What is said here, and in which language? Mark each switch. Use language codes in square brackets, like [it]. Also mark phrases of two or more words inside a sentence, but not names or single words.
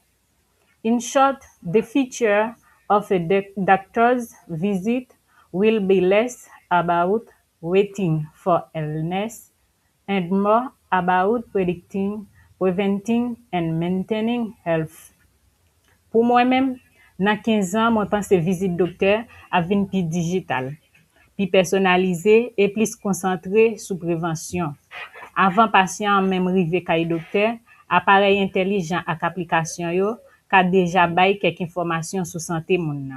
[en] In short, the future of a doctor's visit will be less about waiting for illness and more about predicting, preventing, and maintaining health. [ht] Pou mwen men, nan 15 an, mwen panse vizit dokter avin pi digital, pi personalize e plis konsantre sou prevensyon. Avan pasyon menm rive kay dokter, aparey intelijan ak aplikasyon yo ka deja bay kek informasyon sou sante moun nan.